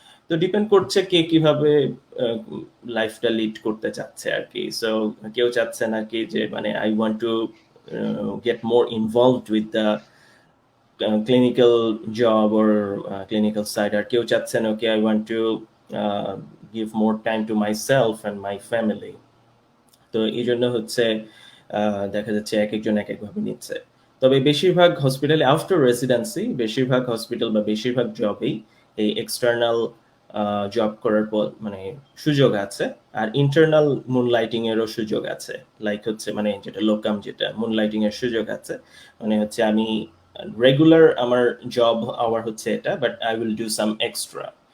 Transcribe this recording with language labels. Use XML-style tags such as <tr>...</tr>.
<bn>তো ডিপেন্ড করছে কে কিভাবে লাইফটা লিড করতে চাচ্ছে আর কি। সো কেউ চাচ্ছে নাকি যে মানে</bn> <en>I want to get more involved with the clinical job or clinical side,</en> <bn>আর কেউ চাচ্ছেন</bn> <en>okay I want to give more time to myself and my family।</en> <bn>তো এই জন্য হচ্ছে দেখা যাচ্ছে এক একজন এক একভাবে নিচ্ছে। তবে বেশিরভাগ হসপিটালে আফটার রেসিডেন্সি, বেশিরভাগ হসপিটাল বা বেশিরভাগ জবেই এই এক্সটার্নাল জব করার মানে সুযোগ আছে। আর ইন্টারনাল মুনলাইটিং এরও সুযোগ আছে। লাইক হচ্ছে মানে যেটা লোকাম, যেটা মুনলাইটিং এর সুযোগ আছে, মানে হচ্ছে আমি রেগুলার আমার জব আওয়ার হচ্ছে এটা,</bn> <en>But I will do some extra.</en>